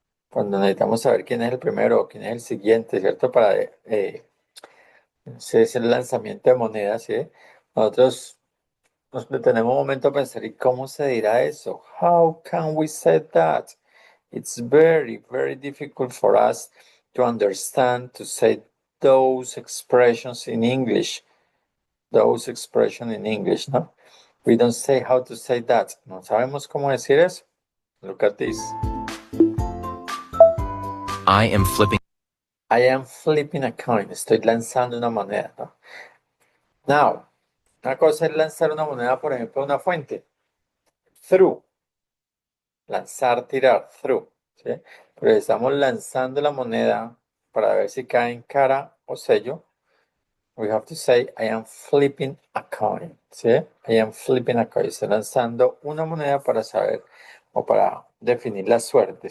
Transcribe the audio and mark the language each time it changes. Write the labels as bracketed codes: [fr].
[es] Cuando necesitamos saber quién es el primero o quién es el siguiente, ¿cierto? Para es el lanzamiento de monedas, ¿sí? Nosotros nos detenemos un momento a pensar, ¿y cómo se dirá eso? [en] How can we say that? It's very, very difficult for us to understand, to say those expressions in English. Those expressions in English, ¿no? We don't say how to say that. [es] No sabemos cómo decir eso. [en] Look at this. I am flipping. I am flipping a coin. [es] Estoy lanzando una moneda, ¿no? Now, una cosa es lanzar una moneda, por ejemplo, a una fuente. Through. Lanzar, tirar, through. ¿Sí? Pero estamos lanzando la moneda para ver si cae en cara o sello. [en] We have to say, I am flipping a coin. ¿Sí? I am flipping a coin. [es] Estoy lanzando una moneda para saber o para definir la suerte.